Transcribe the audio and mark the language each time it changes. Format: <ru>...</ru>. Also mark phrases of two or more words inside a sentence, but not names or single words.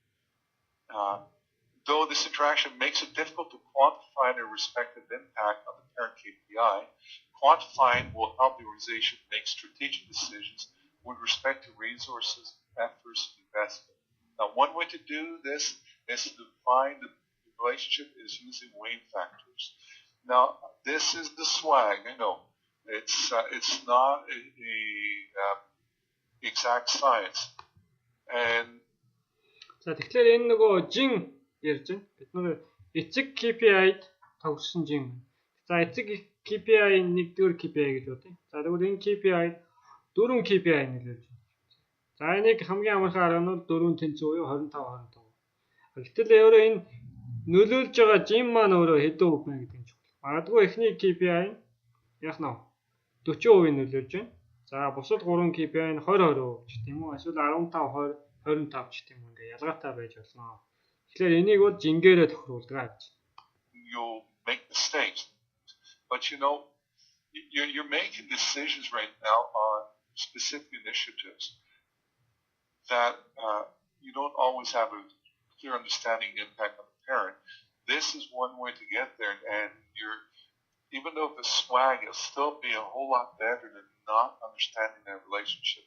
<en>Though this interaction makes it difficult to quantify their respective impact on the parent KPI, quantifying will help the organization make strategic decisions with respect to resources, efforts, and investment. Now, one way to do this is to define the relationship is using weight factors. Now, this is the swag. I know it's not a exact science. And</en> <mn>за тэгэхээр энэ нөгөө жин ярьж байна. Бид нар эцэг KPI-д тогтсон жин. За эцэг KPI нэгдүгээр KPI гэж бодъё. За тэгвэл энэ KPI дөрвөн KPI нөлөөлж байна. За энийг хамгийн амархан арга нь 4 тэнцүү буюу 25 25. Гэтэл өөрөө энэ нөлөөлж байгаа жим маань өөрөө хэдэн хувь байна гэдэг нь чухал. Магадгүй эхний KPI яг нь 40% нөлөөлж байна. За бусад 3 KPI нь 20% ч тийм үү? Эсвэл 15, 20, 25 ч тийм үү? Ингээ ялгаатай байж болно. Тэгэхээр энийг бол жингээрээ тохируулдаг гэж.</mn> <en>You'll make mistakes. But you know, you're making decisions right now on specific initiatives that you don't always have a clear understanding impact on the parent. This is one way to get there, and even though the swag will still be a whole lot better than not understanding that relationship.</en>